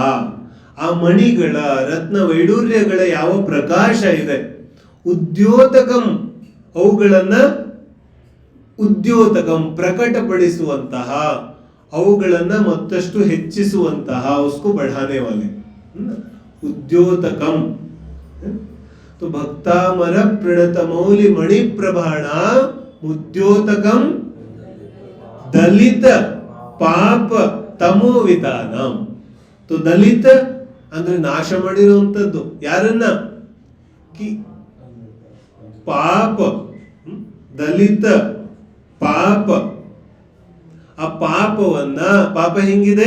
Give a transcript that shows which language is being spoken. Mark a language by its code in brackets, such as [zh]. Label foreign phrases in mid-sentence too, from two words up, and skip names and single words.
[kn] ಆ ಮಣಿಗಳ, ರತ್ನ ವೈಡೂರ್ಯಗಳ ಯಾವ ಪ್ರಕಾಶ ಇದೆ, ಉದ್ಯೋತಕಂ, ಅವುಗಳನ್ನ ಪ್ರಕಟಪಡಿಸುವಂತಹ, ಅವುಗಳನ್ನ ಮತ್ತಷ್ಟು ಹೆಚ್ಚಿಸುವಂತಹ, [hi] उसको बढ़ाने वाले [kn] ಉದ್ಯೋತಕಂ. [sa] तो भक्तामर प्रणत मौली मणिप्रभाण उद्योतकम दलित ಪಾಪ ತಮೋವಿತಾನಂ. [kn] तो ದಲಿತ ಅಂದ್ರೆ ನಾಶ ಮಾಡಿರುವಂತದ್ದು. ಯಾರನ್ನ? ಪಾಪ, ದಲಿತ ಪಾಪ. ಆ ಪಾಪವನ್ನ, ಪಾಪ ಹೆಂಗಿದೆ?